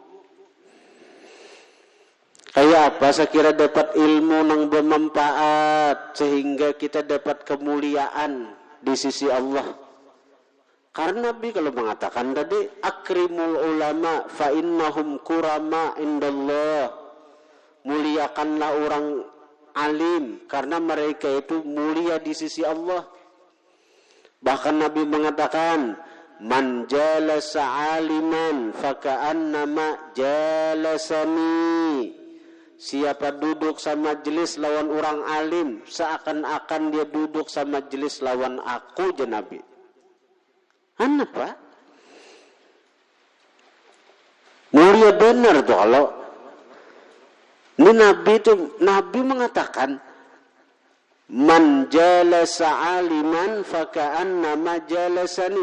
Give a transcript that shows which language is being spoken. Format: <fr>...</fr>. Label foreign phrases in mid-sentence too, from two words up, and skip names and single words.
<bjn>Kayak apa? Saya kira dapat ilmu nang bermanfaat sehingga kita dapat kemuliaan di sisi Allah. Karena Nabi kalau mengatakan tadi</bjn> <ar>أكرموا العلماء فإنهم كرماء عند الله.</ar> <bjn>Muliakanlah orang alim karena mereka itu mulia di sisi Allah. Bahkan Nabi mengatakan</bjn> <ar>من جالس عالما فكأنما جالسني.</ar> <bjn>Siapa duduk sama majelis lawan orang alim seakan-akan dia duduk sama majelis lawan aku, Nabi. Kenapa? Mulia benar tuh kalau ini Nabi mengatakan</bjn> <ar>من جالس عالما فكأنما جالسني.</ar>